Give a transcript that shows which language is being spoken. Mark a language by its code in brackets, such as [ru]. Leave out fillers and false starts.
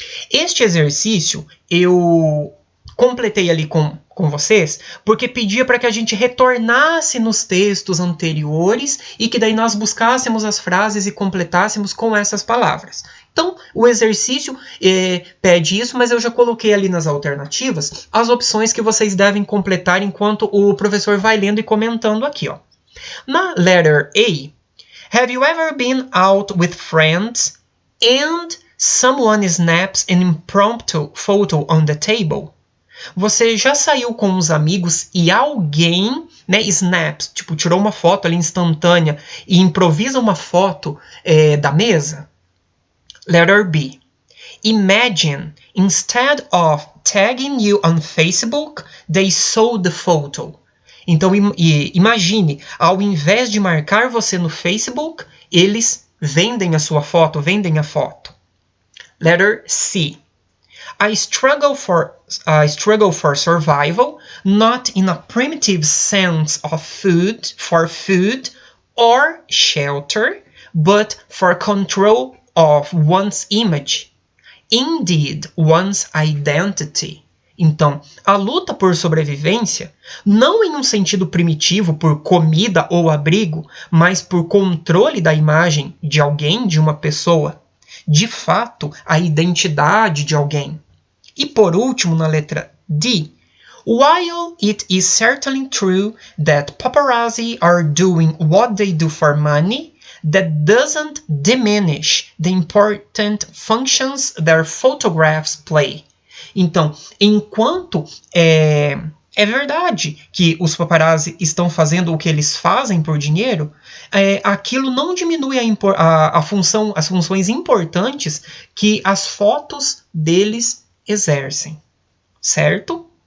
[pt] Este exercício, eu completei ali com vocês, porque pedia para que a gente retornasse nos textos anteriores e que daí nós buscássemos as frases e completássemos com essas palavras. Então, o exercício pede isso, mas eu já coloquei ali nas alternativas as opções que vocês devem completar enquanto o professor vai lendo e comentando aqui, ó. Na [en] letter A, have you ever been out with friends and someone snaps an impromptu photo on the table? [pt] Você já saiu com os amigos e alguém, né, snaps, tipo, tirou uma foto ali instantânea e improvisa uma foto da mesa? [en] Letter B. Imagine, instead of tagging you on Facebook, they sold the photo. [pt] Então, imagine, ao invés de marcar você no Facebook, eles vendem a sua foto, vendem a foto. [en] Letter C. I struggle for survival, not in a primitive sense of food or shelter, but for control of one's image, indeed one's identity. [pt] Então, a luta por sobrevivência, não em um sentido primitivo por comida ou abrigo, mas por controle da imagem de alguém, de uma pessoa, de fato, a identidade de alguém. E por último, na letra D, [en] while it is certainly true that paparazzi are doing what they do for money, that doesn't diminish the important functions their photographs play. [pt] Então, enquanto é verdade que os paparazzi estão fazendo o que eles fazem por dinheiro, aquilo não diminui as funções importantes que as fotos deles exercem, certo?